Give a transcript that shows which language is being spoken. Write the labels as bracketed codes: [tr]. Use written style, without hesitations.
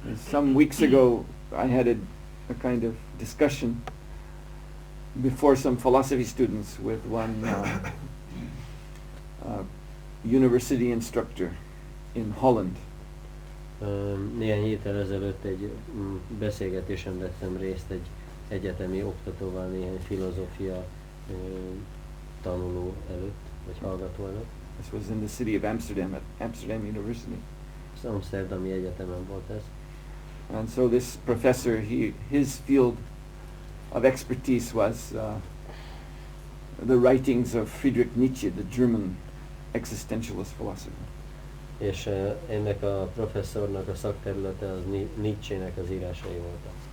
[en] Some weeks ago I had a kind of discussion before some philosophy students with one university instructor in Holland. [hu] Néhány héttel ezelőtt egy beszélgetésen vettem részt egy egyetemi oktatóval, néhány filozófia tanuló előtt, vagy hallgató előtt. [en] This was in the city of Amsterdam, at Amsterdam University. [hu] Az Amsterdami Egyetemen volt ez. [en] And so this professor, his field of expertise was the writings of Friedrich Nietzsche, the German existentialist philosopher. [hu] És ennek a professzornak a szakterülete az Nietzsche-nek az írásai voltak.